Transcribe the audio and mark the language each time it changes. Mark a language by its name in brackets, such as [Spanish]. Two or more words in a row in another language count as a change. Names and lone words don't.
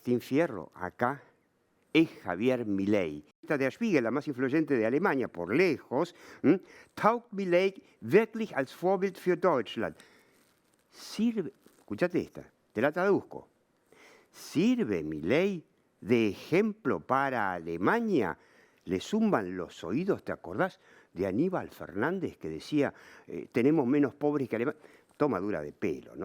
[Spanish] Martín Fierro acá es Javier Milei. Esta Der Spiegel, la más influyente de Alemania, por lejos, [German] taugt Milei wirklich als Vorbild für Deutschland. [Spanish] Sirve, escúchate esta, te la traduzco. ¿Sirve Milei de ejemplo para Alemania? Le zumban los oídos, ¿te acordás de Aníbal Fernández que decía tenemos menos pobres que Alemania? Tomadura de pelo, ¿no?